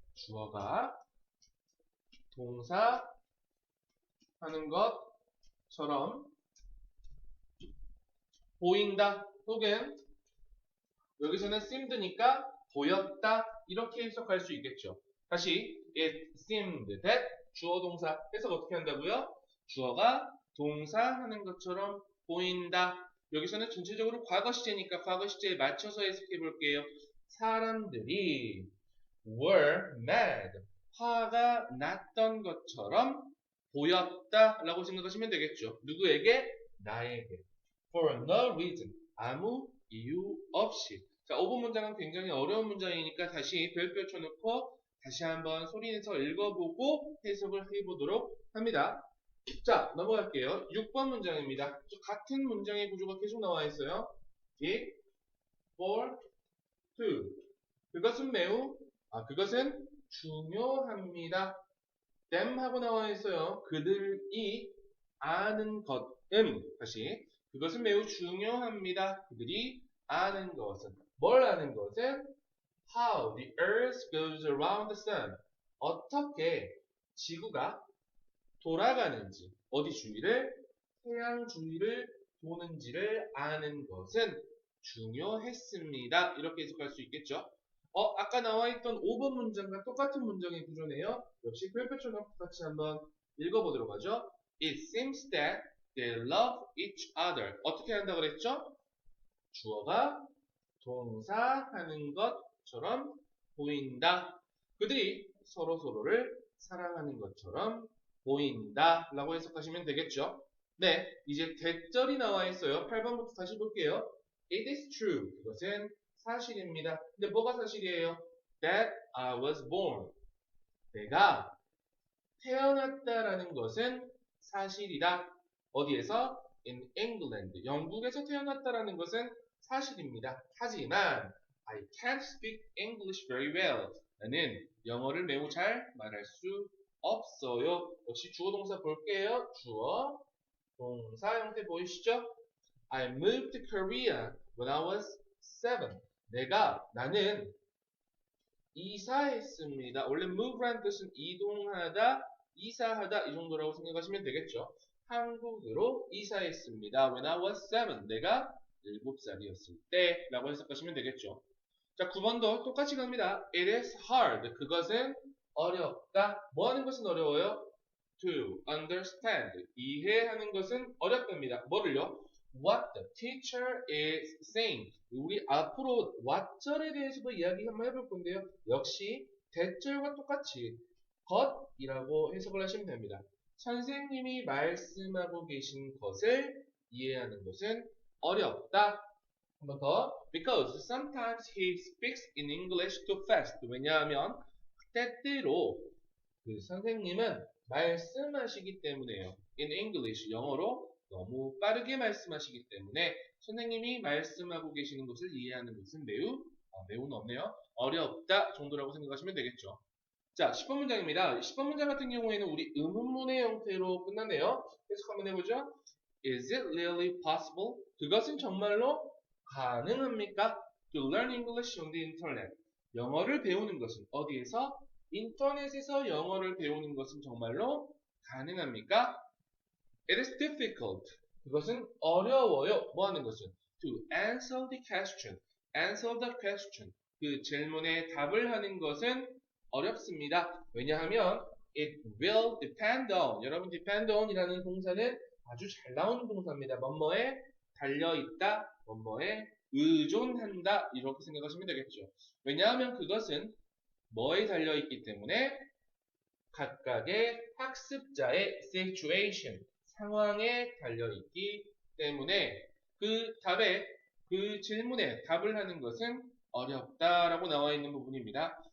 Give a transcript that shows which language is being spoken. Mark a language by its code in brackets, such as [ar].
[ko] 주어가 동사 하는 것처럼 보인다 혹은 여기서는 seemed니까 보였다 이렇게 해석할 수 있겠죠. 다시 [en] it seemed that [ko] 주어 동사 해석 어떻게 한다고요? 주어가 동사 하는 것처럼 보인다. 여기서는 전체적으로 과거 시제니까 과거 시제에 맞춰서 해석해 볼게요. 사람들이 [en] were mad. [ko] 화가 났던 것처럼 보였다 라고 생각하시면 되겠죠. 누구에게? 나에게. [en] For no reason. [ko] 아무 이유 없이. 자, 5번 문장은 굉장히 어려운 문장이니까 다시 별표 쳐놓고 다시 한번 소리내서 읽어보고 해석을 해보도록 합니다. 자, 넘어갈게요. 6번 문장입니다. 같은 문장의 구조가 계속 나와 있어요. [en] it, for, to. [ko] 그것은 중요합니다. them 하고 나와 있어요. 그들이 아는 것은, 다시. 그것은 매우 중요합니다. 그들이 아는 것은. 뭘 아는 것은? [en] How the earth goes around the sun. [ko] 어떻게 지구가 돌아가는지, 어디 주위를? 태양 주위를 도는지를 아는 것은 중요했습니다. 이렇게 해석할 수 있겠죠. 아까 나와있던 5번 문장과 똑같은 문장의 구조네요. 역시 별표처럼 같이 한번 읽어보도록 하죠. [en] It seems that they love each other. [ko] 어떻게 한다고 그랬죠? 주어가 동사하는 것처럼 보인다. 그들이 서로서로를 사랑하는 것처럼 보인다 라고 해석하시면 되겠죠. 네, 이제 대절이 나와 있어요. 8번부터 다시 볼게요. [en] It is true. [ko] 그것은 사실입니다. 근데 뭐가 사실이에요? [en] That I was born. [ko] 내가 태어났다라는 것은 사실이다. 어디에서? [en] In England. [ko] 영국에서 태어났다라는 것은 사실입니다. 하지만 [en] I can't speak English very well. [ko] 나는 영어를 매우 잘 말할 수 없어요. 역시 주어 동사 볼게요. 주어 동사 형태 보이시죠? [en] I moved to Korea when I was 7. [ko] 나는 이사했습니다. 원래 move라는 뜻은 이동하다, 이사하다 이 정도라고 생각하시면 되겠죠. 한국으로 이사했습니다. [en] When I was 7. [ko] 내가 7살이었을 때 라고 해석하시면 되겠죠. 자, 9번도 똑같이 갑니다. [en] It is hard. [ko] 그것은 어렵다. 뭐 하는 것은 어려워요? [en] To understand. [ko] 이해하는 것은 어렵답니다. 뭐를요? [en] What the teacher is saying. [ko] 우리 앞으로 what절에 대해서도 이야기 한번 해볼 건데요. 역시 대절과 똑같이 것이라고 해석을 하시면 됩니다. 선생님이 말씀하고 계신 것을 이해하는 것은 어렵다. 한 번 더. [en] Because sometimes he speaks in English too fast. [ko] 왜냐하면 때때로 그 선생님은 말씀하시기 때문에요. [en] In English, [ko] 영어로 너무 빠르게 말씀하시기 때문에 선생님이 말씀하고 계시는 것을 이해하는 것은 매우는 없네요. 어렵다 정도라고 생각하시면 되겠죠. 자, 10번 문장입니다. 10번 문장 같은 경우에는 우리 의문문의 형태로 끝났네요. 계속 한번 해보죠. [en] Is it really possible? [ko] 그것은 정말로 가능합니까? [en] To learn English on the internet. [ko] 영어를 배우는 것은 어디에서? 인터넷에서 영어를 배우는 것은 정말로 가능합니까? [en] It is difficult. [ko] 그것은 어려워요. 뭐 하는 것은? [en] To answer the question. Answer the question. [ko] 그 질문에 답을 하는 것은 어렵습니다. 왜냐하면 [en] it will depend on. [ko] 여러분 depend on 이라는 동사는 아주 잘 나오는 동사입니다. 뭐뭐에 달려있다, 뭐뭐에 의존한다 이렇게 생각하시면 되겠죠. 왜냐하면 그것은 뭐에 달려있기 때문에 각각의 학습자의 situation, 상황에 달려있기 때문에 그 질문에 답을 하는 것은 어렵다라고 나와 있는 부분입니다.